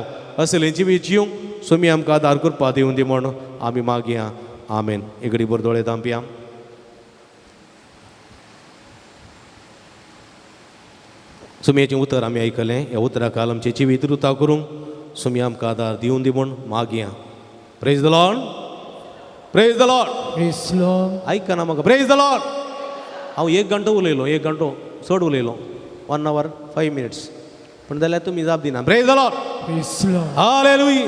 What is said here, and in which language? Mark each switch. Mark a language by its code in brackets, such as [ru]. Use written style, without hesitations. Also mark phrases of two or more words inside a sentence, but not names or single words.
[kok] असलें जिवीत जिवंक सोमी आमकां आदार करपा दिवं दी म्हण आमी मागया. आमेन. एगडी बरो दोळे दामपया. सोमयाचें उतर आमी आयकलें. ह्या उतराकाल आमचें जिवीत रुताव करूंक सोमी आमकां आदार दिवं दी म्हण मागया. [en] Praise the Lord, praise the Lord. Praise Lord. [kok] आयकना म्हाका. [en] Praise the Lord. [kok] हांव 1 घंटो उलयलो, 1 घंटो चड उलयलो, [en] 1 hour 5 minutes. [kok] पूण जाल्यार तुमी जाप दिना. [en] Praise the Lord. Praise Lord. हालेलुया.